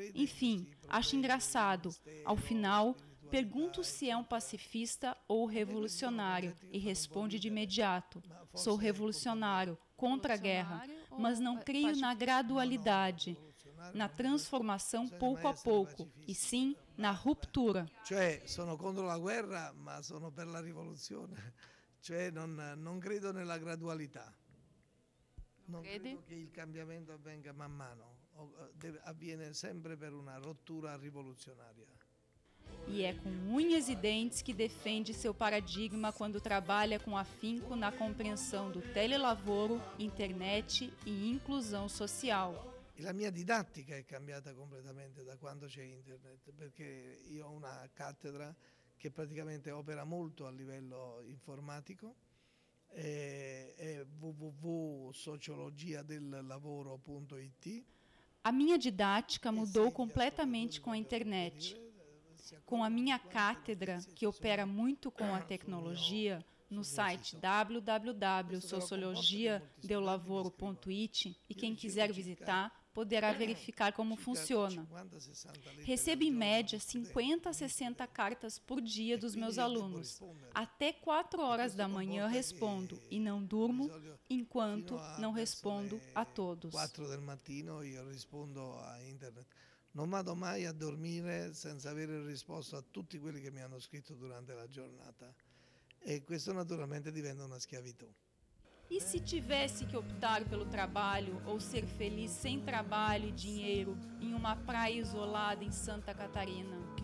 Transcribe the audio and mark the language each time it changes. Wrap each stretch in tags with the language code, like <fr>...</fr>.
<pt>Enfim, acho engraçado. Ao final, pergunto se é um pacifista ou revolucionário e responde de imediato: sou revolucionário, contra a guerra, mas não creio na gradualidade, na transformação pouco a pouco, e sim na ruptura.</pt> <it>Cioè, sono contro la guerra, ma sono per la rivoluzione. Cioè, non credo nella gradualità. Non credo che il cambiamento avvenga man mano, avviene sempre per una rottura rivoluzionaria.</it> <pt>E é com unhas e dentes que defende seu paradigma quando trabalha com afinco na compreensão do telelavoro, internet e inclusão social.</pt> <it>E la mia didattica è cambiata completamente da quando c'è internet, perché io ho una cattedra che praticamente opera molto a livello informatico, è www.sociologiadellavoro.it.</it> <pt>A minha didática mudou completamente com a internet. Com a minha cátedra, que opera muito com a tecnologia, no site www.sociologiadellavoro.it, e quem quiser visitar poderá verificar como funciona. Recebo em média 50 a 60 cartas por dia dos meus alunos. Até 4 horas da manhã respondo e não durmo enquanto não respondo a todos.</pt> <it>4 del mattino io rispondo a internet. Non vado mai a dormire senza avere risposto a tutti quelli che mi hanno scritto durante la giornata. E questo naturalmente diventa una schiavitù.</it> <pt>E se tivesse que optar pelo trabalho ou ser feliz sem trabalho e dinheiro em uma praia isolada em Santa Catarina?</pt>